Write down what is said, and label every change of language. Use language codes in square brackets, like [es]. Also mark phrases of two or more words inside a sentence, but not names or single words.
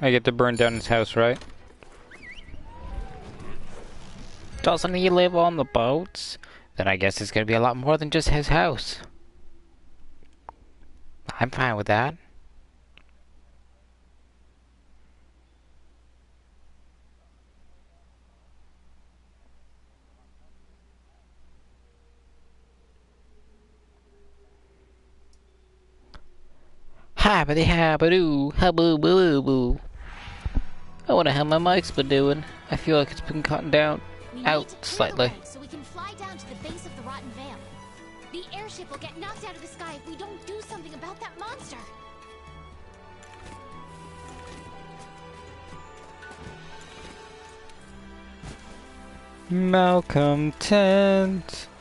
[en] I get to burn down his house, right? Doesn't he live on the boats? Then I guess it's gonna be a lot more than just his house. I'm fine with that. Habbity habbadoo, haboo boo boo. I wonder how my mic's been doing. I feel like it's been cutting down out slightly. So we can fly down to the base of the Rotten Vale. The airship will get knocked out of the sky if we don't do something about that monster. Malcontent.